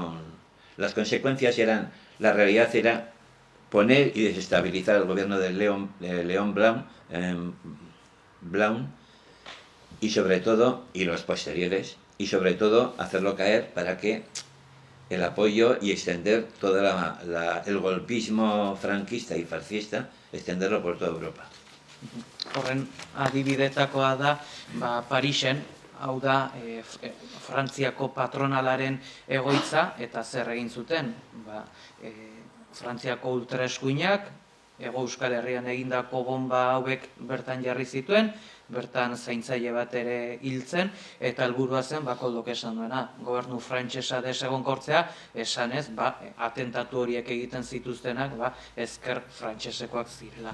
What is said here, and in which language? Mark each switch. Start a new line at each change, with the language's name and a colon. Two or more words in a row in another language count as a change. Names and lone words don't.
Spanish: Las consecuencias la realidad era poner y desestabilizar el gobierno de León Blanc, y sobre todo, y los posteriores, y sobre todo hacerlo caer para que el apoyo y extender todo el golpismo franquista y fascista, extenderlo por toda Europa.
Basque: Horren adibidetakoa da, Parisen, hau da, Frantziako patronalaren egoitza, eta zer egin zuten, Frantziako ultraeskuinak, Hego Euskal Herrian egindako bomba hauek bertan jarri zituen, bertan zaintzaile bat ere hiltzen, eta helburua zen, Koldok esan duena, gobernu frantsesa desegonkortzea, esanez, atentatu horiek egiten zituztenak, ezker frantsesekoak zirela.